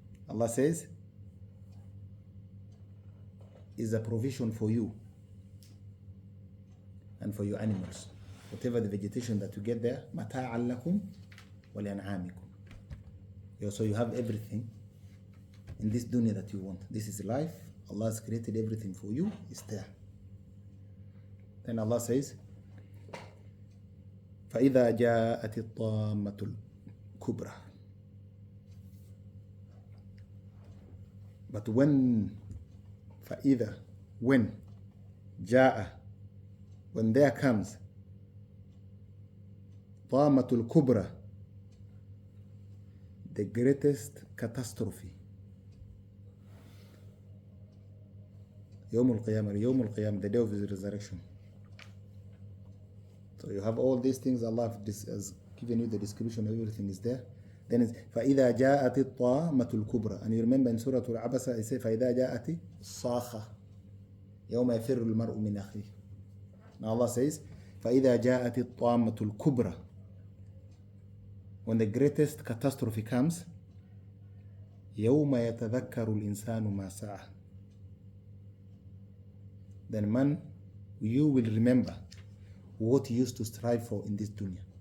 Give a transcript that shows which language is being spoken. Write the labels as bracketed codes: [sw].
[en] Allah says, is a provision for you and for your animals. Whatever the vegetation that you get there, [ar] مَتَاعًا لَكُمْ وَلَأَنْعَامِكُم. [en] So you have everything in this dunya that you want. This is life. Allah has created everything for you. It's there. Then Allah says, [ar] فَإِذَا جَاءَتِ الطَّامَّةُ الْكُبْرَى. [en] But when, [ar] فَإِذَا, [en] when, [ar] جَاءَ, [en] when there comes, [ar] طَامَّةُ الْكُبْرَى, [en] the greatest catastrophe. [ar] يوم القيامة, [en] the day of His resurrection. So you have all these things. Allah has given you the description. Everything is there. [ar] Then it's فَإِذَا جَاءَتِ الطَّامَّةُ الْكُبْرَى. [en] And you remember in Surah Al-Abasa, it says [ar] فَإِذَا جَاءَتِ الصَّاخَةُ يَوْمَ يَفِرُّ الْمَرْءُ مِنْ أَخِيهِ. [en] Now Allah says [ar] فَإِذَا جَاءَتِ الطَّامَّةُ الْكُبْرَى. [en] When the greatest catastrophe comes, [ar] يَوْمَ يَتَذَكَّرُ الْإِنسَانُ مَا سَعَى. [en] Then man, you will remember what you used to strive for in this dunya.